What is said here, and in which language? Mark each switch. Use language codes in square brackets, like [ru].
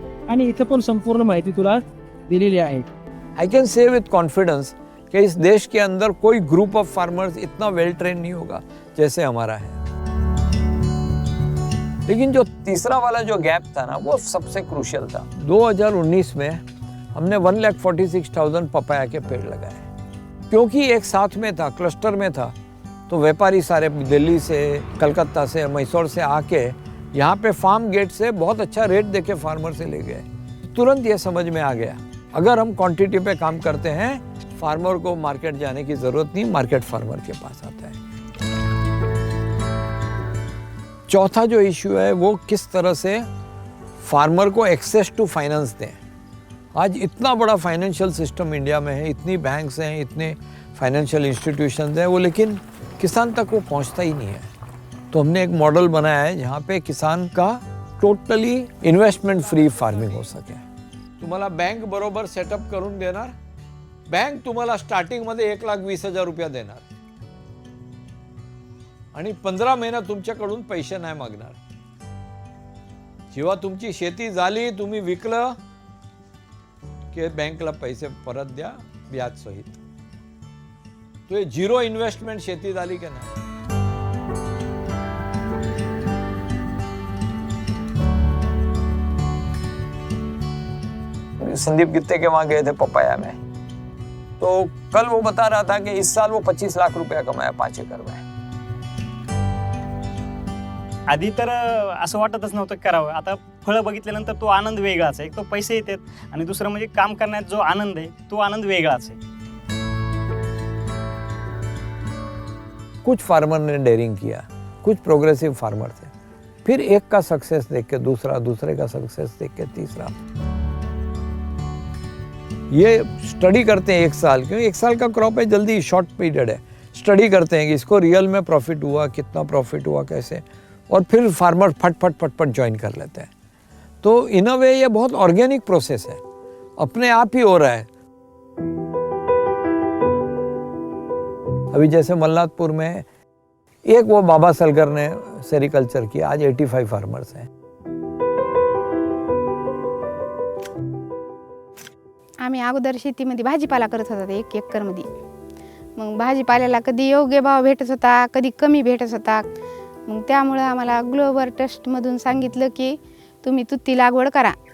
[mr] आणि इथं पण संपूर्ण माहिती तुला दिलेली आहे। [en] I can say with confidence [hi] कि इस देश के अंदर कोई ग्रुप ऑफ फार्मर्स इतना वेल ट्रेन नहीं होगा जैसे हमारा है। लेकिन जो तीसरा वाला जो गैप था ना वो सबसे क्रूशियल था। 2019 में हमने 1,46,000 पपाया के पेड़ लगाए। क्योंकि एक साथ में था, क्लस्टर में था, तो व्यापारी सारे दिल्ली से, कलकत्ता से, मैसूर से आके यहाँ पे फार्म गेट से बहुत अच्छा रेट देके फार्मर से ले गए। तुरंत ये समझ में आ गया, अगर हम क्वांटिटी पे काम करते हैं, फार्मर को मार्केट जाने की जरूरत नहीं, मार्केट फार्मर के पास आता है। चौथा जो इश्यू है वो किस तरह से फार्मर को एक्सेस टू फाइनेंस दें। आज इतना बड़ा फाइनेंशियल सिस्टम इंडिया में है, इतनी बैंक्स हैं, इतने फाइनेंशियल इंस्टीट्यूशंस हैं, वो लेकिन किसान तक वो पहुंचता ही नहीं है। तो हमने एक मॉडल बनाया है जहाँ पे किसान का टोटली इन्व्हेस्टमेंट फ्री फार्मिंग हो सके। [mr] तुम्हाला बँक बरोबर सेटअप करून देणार, बँक तुम्हाला स्टार्टिंग मध्ये 1,20,000 रुपया देणार आणि 15 महिना तुमच्याकडून पैसे नाही मागणार। जेव्हा तुमची शेती झाली, तुम्ही विकलं की बँकला पैसे परत द्या व्याज सहित। तो ये 0 इन्व्हेस्टमेंट शेती झाली की नाही। [hi] संदीप गित्ते के वहां गए थे पपाया में, तो कल वो बता रहा था कि इस साल वो 25 लाख रुपया कमाया 5 एकड़ में। [mr] आधी तर असं वाटतच नव्हतं करावं। आता फळं बघितल्यानंतर तो आनंद वेगळाच आहे। एक तो पैसे येतात आणि दुसरं म्हणजे काम करण्यात जो आनंद आहे तो आनंद वेगळाच आहे। [hi] कुछ फार्मर ने डेयरिंग किया, कुछ प्रोग्रेसिव फार्मर थे, फिर एक का सक्सेस देख के दूसरा, दूसरे का सक्सेस देख के तीसरा। ये स्टडी करते हैं 1 साल, क्योंकि 1 साल का क्रॉप है, जल्दी शॉर्ट पीरियड है। स्टडी करते हैं कि इसको रियल में प्रॉफिट हुआ, कितना प्रॉफिट हुआ, कैसे, और फिर फार्मर फट ज्वाइन कर लेते हैं। तो [en] in a way [hi] ये बहुत ऑर्गेनिक प्रोसेस है, अपने आप ही हो रहा है। अभी जैसे मल्लादपुर में एक वो बाबा सलगर ने सेरिकल्चर किया, आज 85 फार्मर्स हैं। [mr] आम्ही अगोदर शेतीमध्ये भाजीपाला करत होता 1 एकरमध्ये। मग भाजीपाल्याला कधी योग्य भाव भेटत होता, कधी कमी भेटत होता। मग त्यामुळं आम्हाला ग्लोबल ट्रस्टमधून सांगितलं की तुम्ही तुती लागवड करा।